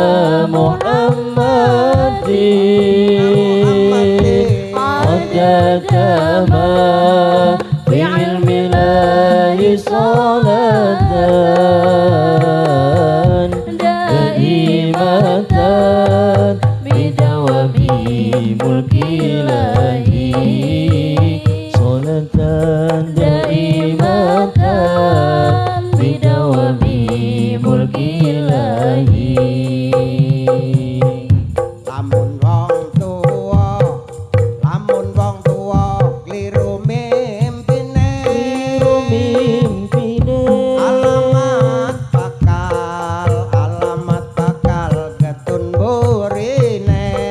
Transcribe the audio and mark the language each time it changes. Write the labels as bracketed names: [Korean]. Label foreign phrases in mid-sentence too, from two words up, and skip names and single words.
[Arabic] محمد عدد ما في علم الله صلاة دائمة بدوام ملك الله صلاة دائمة بدوام ملك الله [Javanese] lamun wong tuwa kliru mimpine mimpine alamat bakal ketun burine